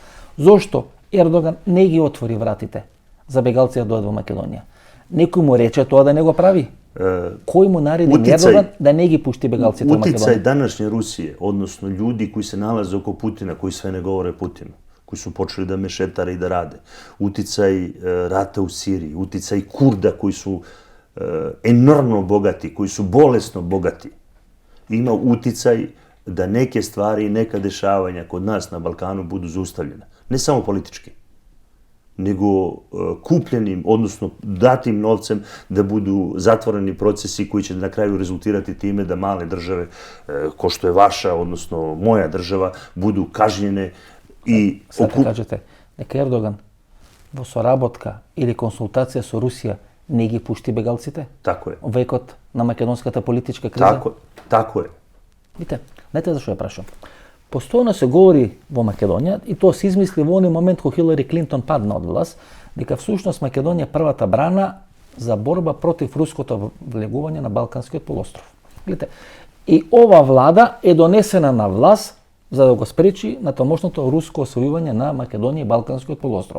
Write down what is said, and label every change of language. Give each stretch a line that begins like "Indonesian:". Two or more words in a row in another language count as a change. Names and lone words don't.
Macedonian: Зошто Ердоган не ги отвори вратите за бегалци да дојдат во Македонија? Некој му рече тоа да не го прави. Кој му нареди Ердоган да не ги пушти бегалците во Македонија?
Serbian: Утицај данашње Русије, односно људи кои се налазе око Путина, кои све не говоре Путину, кои su počeli da mešetare i da rade. Uticaj rata u Siriji, uticaj Kurda koji su enormno bogati, koji su bolesno bogati. Ima uticaj da neke stvari i neka dešavanja kod nas na Balkanu budu zaustavljena. Ne samo politički, nego kupljenim, odnosno datim novcem da budu zatvoreni procesi koji će na kraju rezultirati time da male države, ko što je vaša, odnosno moja država, budu kažnjene i... Sad kažete, neka Erdogan
Macedonian: во соработка или консултација со Русија не ги пушти бегалците?
Serbian: Tako je.
Macedonian: Векот на македонската политичка криза?
Serbian: Tako je.
Macedonian: Видите, знаете зашо ја прашам? Постојано се говори во Македонија, и тоа се измисли во оној момент кога Хилари Клинтон падна од власт, дека всушност Македонија е првата брана за борба против руското влегување на Балканскиот полуостров. Видите, и ова влада е донесена на власт за да го спречи на тамошното руско освојување на Македонија и Балканскиот полуостров.